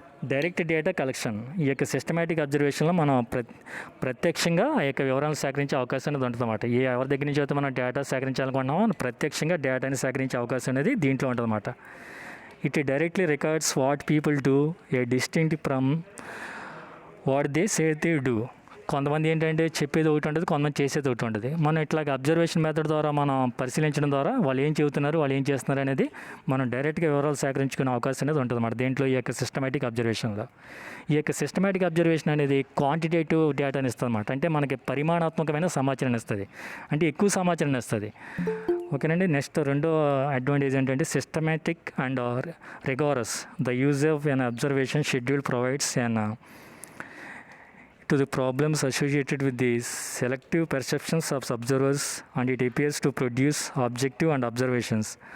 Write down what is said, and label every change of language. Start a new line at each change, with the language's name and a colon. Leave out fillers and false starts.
Telugu: Direct data collection. ఈ యొక్క systematic అబ్జర్వేషన్లో మనం ప్రత్యక్షంగా ఆ యొక్క వివరాలను సేకరించే అవకాశం అనేది ఉంటుంది అన్నమాట. ఎవరి దగ్గర నుంచి అయితే మనం డేటా సేకరించాలనుకుంటున్నామో ప్రత్యక్షంగా డేటాని సేకరించే అవకాశం అనేది దీంట్లో ఉంటుంది అన్నమాట.
English: It directly records what people do, a distinct from what they say they do.
Telugu: కొంతమంది ఏంటంటే చెప్పేది ఒకటి ఉంటుంది, కొంతమంది చేసేది ఒకటి ఉంటుంది. మనం ఇట్లాగ అబ్జర్వేషన్ మెథడ్ ద్వారా మనం పరిశీలించడం ద్వారా వాళ్ళు ఏం చెబుతున్నారు, వాళ్ళు ఏం చేస్తున్నారు అనేది మనం డైరెక్ట్గా వివరాలు సేకరించుకునే అవకాశం అనేది ఉంటుంది అన్నమాట దీంట్లో ఈ యొక్క సిస్టమాటిక్ అబ్జర్వేషన్లో. ఈ యొక్క సిస్టమాటిక్ అబ్జర్వేషన్ అనేది క్వాంటిటేటివ్ డేటాని ఇస్తుంది అన్నమాట. అంటే మనకి పరిమాణాత్మకమైన సమాచారాన్ని ఇస్తుంది, అంటే ఎక్కువ సమాచారాన్ని ఇస్తుంది. ఓకేనండి.
English: next
Telugu: రెండో అడ్వాంటేజ్ ఏంటంటే
English: Systematic and rigorous. The use of an observation schedule provides an to the problems associated with the selective perceptions of observers and it appears to produce objective and observations.